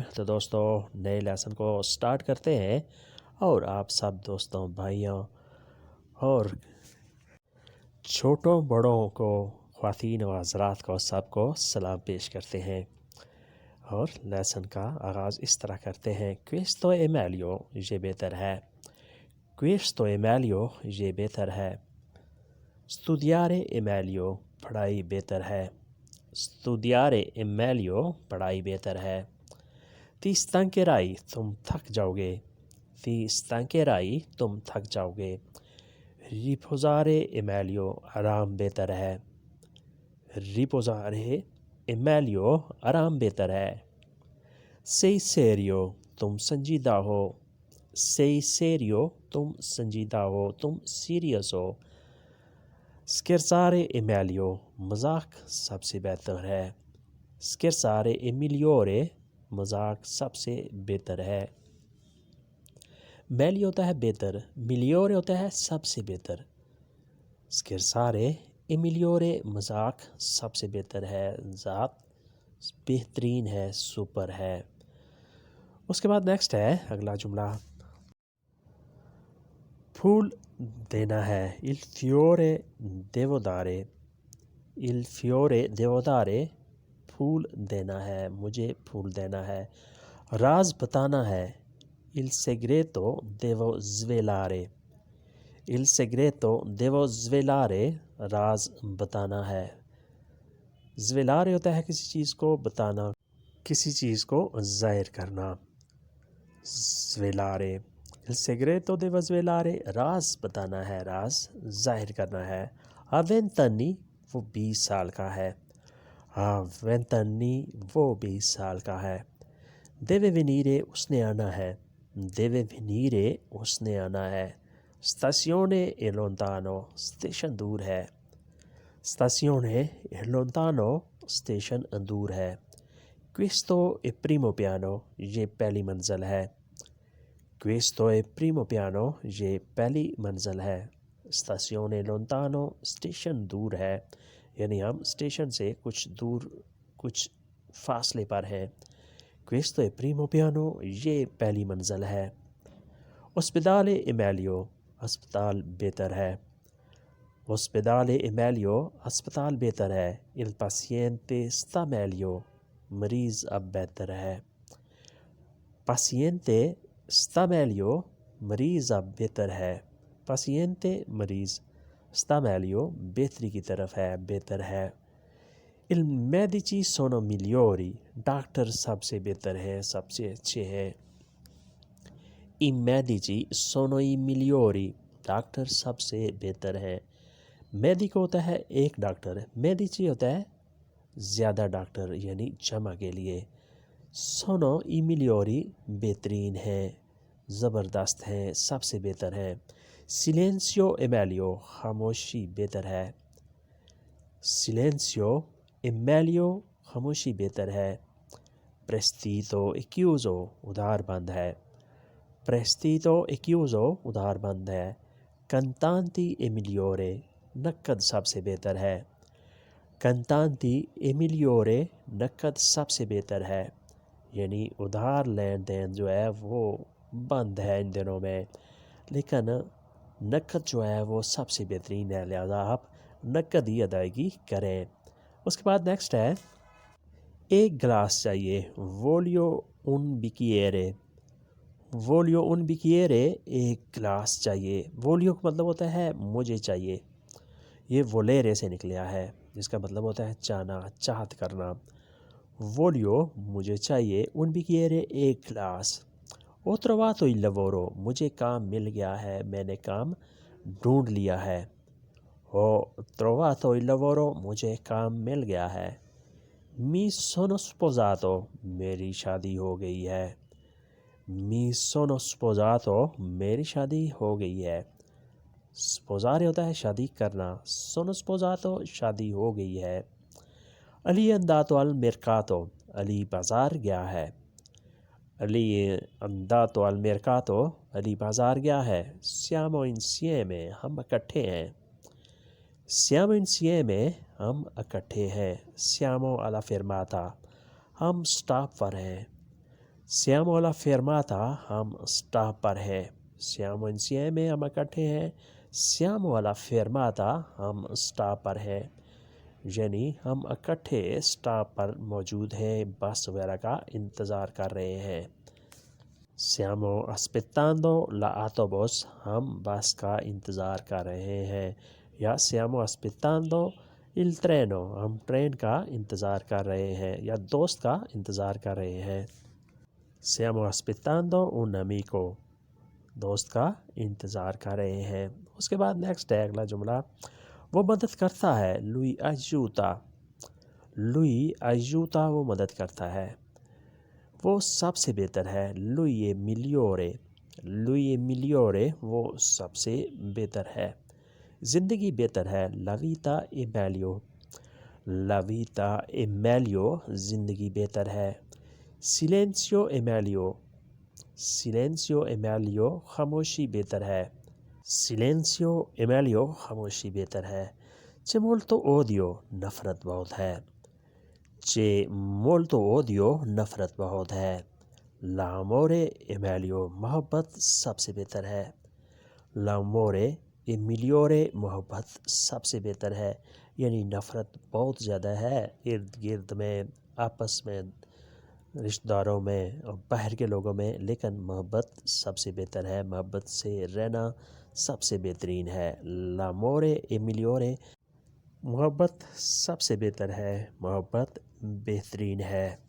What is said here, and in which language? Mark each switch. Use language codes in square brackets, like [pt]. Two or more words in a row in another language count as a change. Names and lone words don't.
[ur] تو دوستوں نئے لیسن کو سٹارٹ کرتے ہیں، اور آپ سب دوستوں بھائیوں اور چھوٹوں بڑوں کو، خواتین و حضرات کو، سب کو سلام پیش کرتے ہیں، اور لیسن کا آغاز اس طرح کرتے ہیں: [it] questo è meglio، [ur] یہ بہتر ہے، [it] questo è meglio، [ur] یہ بہتر ہے، [it] studiare è meglio، [ur] پڑھائی بہتر ہے، [it] studiare è meglio، [ur] پڑھائی بہتر ہے، [it] ti stancherai، [ur] تم تھک جاؤ گے، [it] ti stancherai، [ur] تم تھک جاؤ گے، [it] riposare è meglio، [ur] آرام بہتر ہے، [it] riposare è meglio، [ur] آرام بہتر ہے، [it] sei serio، [ur] تم سنجیدہ ہو، [it] sei serio، [ur] تم سنجیدہ ہو، تم سیریس ہو، [it] scherzare è meglio، [ur] مذاق سب سے بہتر ہے، [it] scherzare è migliore، [ur] مذاق سب سے بہتر ہے، meglio ہوتا ہے بہتر، migliore ہوتا ہے سب سے بہتر، [it] scherzare è migliore، [ur] مذاق سب سے بہتر ہے، ذات بہترین ہے، سپر ہے۔ اس کے بعد نیکسٹ ہے اگلا جملہ، پھول دینا ہے، [it] il fiore devo dare، il fiore devo dare، [ur] پھول دینا ہے، مجھے پھول دینا ہے، راز بتانا ہے، [it] il segreto devo svelare، il segreto devo svelare، [ur] راز بتانا ہے، svelare ہوتا ہے کسی چیز کو بتانا، کسی چیز کو ظاہر کرنا، [it] svelare، il segreto devo svelare، [ur] راز بتانا ہے، راز ظاہر کرنا ہے، [it] a 20 anni، [ur] وہ 20 سال کا ہے، [it] a 20 anni، [ur] وہ 20 سال کا ہے، [it] deve venire، [ur] اس نے آنا ہے، [it] deve venire، [ur] اس نے آنا ہے، [it] stazione è lontano، [ur] اسٹیشن دور ہے، [it] stazione è lontano، [ur] اسٹیشن دور ہے، [it] questo è primo piano، [ur] یہ پہلی منزل ہے، [it] questo è primo piano، [ur] یہ پہلی منزل ہے، [it] stazione lontano، [ur] اسٹیشن دور ہے، یعنی ہم اسٹیشن سے کچھ دور، کچھ فاصلے پر ہیں، [it] questo è primo piano، [ur] یہ پہلی منزل ہے، [it] ospedale è meglio، [ur] ہسپتال بہتر ہے، [it] ospedale è meglio، [ur] ہسپتال بہتر ہے، [it] il paziente sta meglio، [ur] مریض اب بہتر ہے، [it] paziente sta meglio، [ur] مریض اب بہتر ہے، paziente مریض، [it] sta meglio [ur] بہتری کی طرف ہے، بہتر ہے، [it] il medici sono migliori، [ur] ڈاکٹر سب سے بہتر ہے، سب سے اچھے ہیں، [it] i medici sono i migliori، [ur] ڈاکٹر سب سے بہتر ہے، medico ہوتا ہے ایک ڈاکٹر، medici ہوتا ہے زیادہ ڈاکٹر، یعنی جمع کے لیے، [it] sono i migliori، [ur] بہترین ہیں، زبردست ہیں، سب سے بہتر ہیں، [it] silenzio è meglio، [ur] خاموشی بہتر ہے، [it] silenzio è meglio، [ur] خاموشی بہتر ہے، [it] prestito è chiuso، [ur] ادھار بند ہے، [it] prestito è chiuso، [ur] ادھار بند ہے، [it] contanti è migliore، [ur] نقد سب سے بہتر ہے، [it] contanti è migliore، [ur] نقد سب سے بہتر ہے، یعنی ادھار لین دین جو ہے وہ بند ہے ان دنوں میں، لیکن نقد جو ہے وہ سب سے بہترین ہے، لہذا آپ نقد ہی ادائیگی کریں۔ اس کے بعد نیکسٹ ہے، ایک گلاس چاہیے، [it] voglio un bicchiere، voglio un bicchiere، [ur] ایک گلاس چاہیے، voglio کا مطلب ہوتا ہے مجھے چاہیے، یہ volere سے نکلیا ہے، جس کا مطلب ہوتا ہے چاہنا، چاہت کرنا، voglio مجھے چاہیے، [it] un bicchiere [ur] ایک گلاس، [it] ho trovato il lavoro، [ur] مجھے کام مل گیا ہے، میں نے کام ڈھونڈ لیا ہے، [it] ho trovato il lavoro، [ur] مجھے کام مل گیا ہے، [it] mi sono sposato، [ur] میری شادی ہو گئی ہے، [it] mi sono sposato، [ur] میری شادی ہو گئی ہے، sposare ہوتا ہے شادی کرنا، [it] sono sposato، [ur] شادی ہو گئی ہے، علی [it] è andato al mercato، [ur] علی بازار گیا ہے، علی [it] è andato al mercato، [ur] علی بازار گیا ہے، [it] siamo insieme، [ur] ہم اکٹھے ہیں، [it] siamo insieme، [ur] ہم اکٹھے ہیں، [it] siamo alla fermata، [ur] ہم سٹاپ پر ہیں. [it] siamo alla fermata, [ur] ہم سٹاپ پر ہیں. [it] siamo insieme, [ur] ہم اکٹھے ہیں. [it] siamo alla fermata, [ur] ہم سٹاپ پر ہیں. یعنی ہم اکٹھے سٹاپ پر موجود ہیں، بس وغیرہ کا انتظار کر رہے ہیں. [it] siamo aspettando l'autobus، [ur] ہم بس کا انتظار کر رہے ہیں. [it] یا siamo aspettando il treno، [ur] ہم ٹرین کا انتظار کر رہے ہیں یا دوست کا انتظار کر رہے ہیں. [it] siamo aspettando un amico، [ur] دوست کا انتظار کر رہے ہیں. اس کے بعد نیکسٹ ہے اگلا جملہ، وہ مدد کرتا ہے. [it] lui aiuta، lui aiuta، [ur] وہ مدد کرتا ہے. وہ سب سے بہتر ہے. [it] lui è migliore، lui è migliore، [ur] وہ سب سے بہتر ہے. زندگی بہتر ہے. [it] la vita è meglio، la vita è meglio، [ur] زندگی بہتر ہے. [it] silenzio è meglio، silenzio è meglio، [ur] خاموشی بہتر ہے. [it] silenzio è meglio، [ur] خاموشی بہتر ہے. [it] c'è molto odio، [ur] نفرت بہت ہے. [it] c'è molto odio، [ur] نفرت بہت ہے. [it] l'amore è meglio، [ur] محبت سب سے بہتر ہے. [it] l'amore è migliore، [ur] محبت سب سے بہتر ہے. یعنی نفرت بہت زیادہ ہے ارد گرد میں، آپس میں، رشتہ داروں میں اور باہر کے لوگوں میں، لیکن محبت سب سے بہتر ہے. محبت سے رہنا سب سے بہترین ہے. [it] l'amore è migliore، [ur] محبت سب سے بہتر ہے، محبت بہترین ہے.